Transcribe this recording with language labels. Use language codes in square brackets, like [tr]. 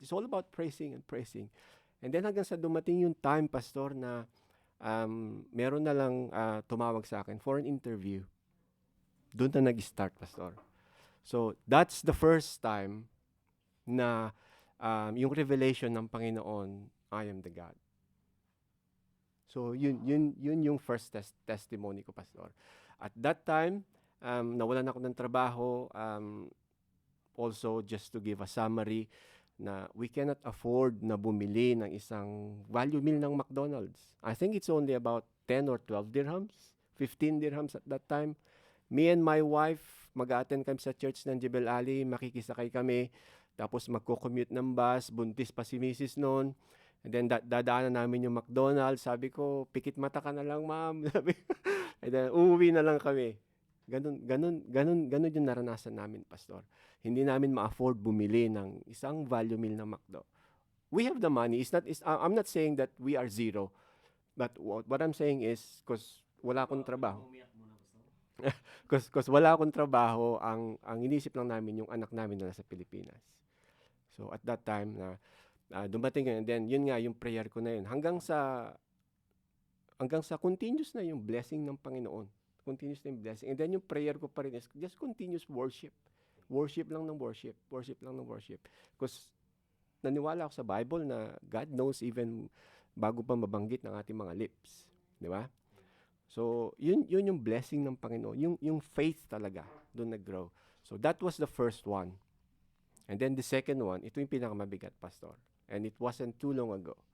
[tl] It's all about praising and praising. And then hanggang sa dumating yung time, pastor, na meron na lang tumawag sa akin for an interview. Doon na nag-start, pastor. So, that's the first time na yung revelation ng Panginoon, I am the God. So, yun yung first testimony ko, pastor. At that time, nawalan ako ng trabaho. Also, just to give a summary, na we cannot afford na bumili ng isang value meal ng McDonald's. [en] I think it's only about 10 or 12 dirhams, 15 dirhams at that time. [tl] Me and my wife, mag-attend kami sa church ng Jebel Ali, makikisakay kami, tapos magko-commute ng bus, buntis pa si Mrs. noon. And then dadaanan namin yung McDonald's. Sabi ko, pikit mata ka na lang, ma'am. Sabi ko, and then uuwi na lang kami. Ganun yung naranasan namin, pastor. Hindi namin ma-afford bumili ng isang value meal ng McDo. [en] We have the money. I'm not saying that we are zero. [tl] But what I'm saying is, because wala akong trabaho. Because wala akong trabaho, ang inisip lang namin yung anak namin na nasa Pilipinas. So at that time na dumating yun, and then yun nga yung prayer ko na yun. Hanggang sa continuous na yung blessing ng Panginoon. Continuous na yung blessing. And then yung prayer ko pa rin is just continuous worship. Worship lang ng worship. Worship lang ng worship. Because naniwala ako sa Bible na God knows even bago pa mabanggit ng ating mga lips. Di ba? So, yun yung blessing ng Panginoon. Yung faith talaga, doon nag-grow. So, that was the first one. [en] And then the second one, ito yung pinakamabigat, Pastor. And it wasn't too long ago.